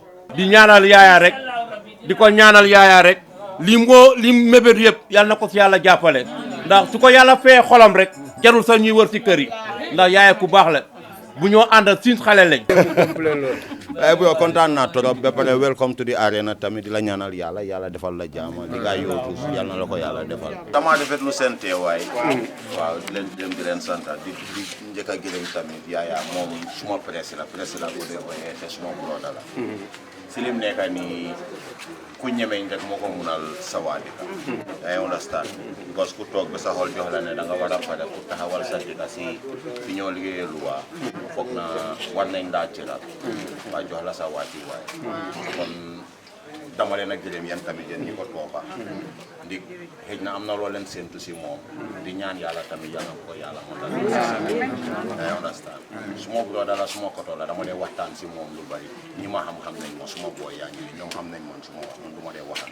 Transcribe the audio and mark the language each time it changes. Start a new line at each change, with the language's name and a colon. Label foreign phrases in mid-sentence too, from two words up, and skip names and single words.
Wolof: di ñaanal yaaya rek di ko ñaanal yaaya rek li mébét yëpp yàlla na ko fi yàlla jàppale ndax su ko yàlla fee xolam rek jarul sax ñuy wër ci kër yi ndax yaaya ku baax la bu ñoo àndal suñ xale lañ. ay bu kontaan naa trop ba pare
English: welcome to the arena
Wolof: tamit di la ñaanal yàlla defal la jaama li nga yóotu yàlla na la ko yàlla defal. dama defet lu seen teewaay. waaw di leen sant di njëkk a gërëm tamit yaaya moom suma presse la ko dee ooyee te suma broda la. si lim nekk nii ku ñemeñ rek moo ko munal sawaadika.
English: I understand because
Wolof: ku toog ba sa xol jox la ne da nga war a pare pour taxawal sa dëkk si fi ñoo liggéeyee luwaa foog na war nañ daa cëral waa jox la sa waati waay kon dama leen a gërëm yéen tamit yéen ñi ko tooga ndig xëj na am na loo leen séntu si moom di ñaan yàlla tamit yàlla ko yàlla moo tax
English: I understand
Wolof: suma broda la suma koto la dama dee waxtaan si moom lu bari ñi ma xam nañ ma suma booy yaa ngi ñoom xam nañ man suma wax man du ma dee waxan